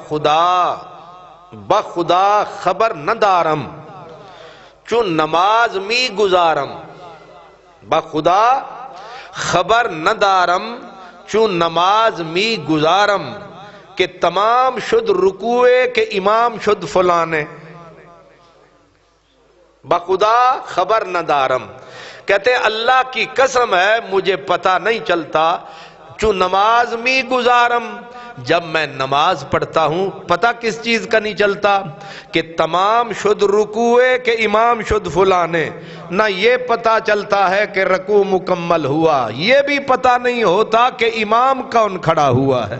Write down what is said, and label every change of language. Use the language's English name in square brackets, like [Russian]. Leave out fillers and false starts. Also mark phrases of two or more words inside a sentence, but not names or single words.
[Persian] بخدا خبر نہ دارم چون نماز می گزارم، بخدا خبر نہ دارم چون نماز می گزارم، کہ تمام شد رکوعے کہ امام شد فلانے، بخدا خبر نہ دارم، [Urdu] کہتے ہیں اللہ کی قسم ہے مجھے پتہ نہیں چلتا، [Persian] جو نماز می گزارم، [Urdu] جب میں نماز پڑھتا ہوں پتہ کس چیز کا نہیں چلتا، [Persian] کہ تمام شد رکوعے کہ امام شد فلانے، [Urdu] نہ یہ پتہ چلتا ہے کہ رکوع مکمل ہوا، یہ بھی پتہ نہیں ہوتا کہ امام کون کھڑا ہوا ہے۔